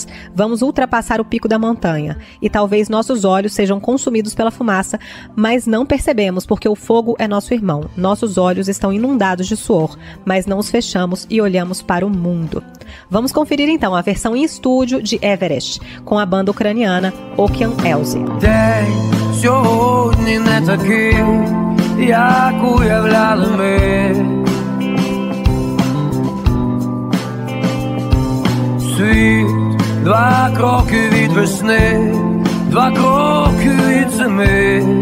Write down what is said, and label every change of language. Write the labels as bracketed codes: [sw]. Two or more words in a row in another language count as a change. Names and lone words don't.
[pt] Vamos ultrapassar o pico da montanha. E talvez nossos olhos sejam consumidos pela fumaça, mas não percebemos, porque o fogo é nosso irmão. Nossos olhos estão inundados de suor, mas não os fechamos e olhamos para o mundo. Vamos conferir então a versão em estúdio de Everest, com a banda ucraniana Okean Elzy. [uk] Сьогодні не такий, як уявляли ми. Світ 2 кроки від весни, 2 кроки від зими.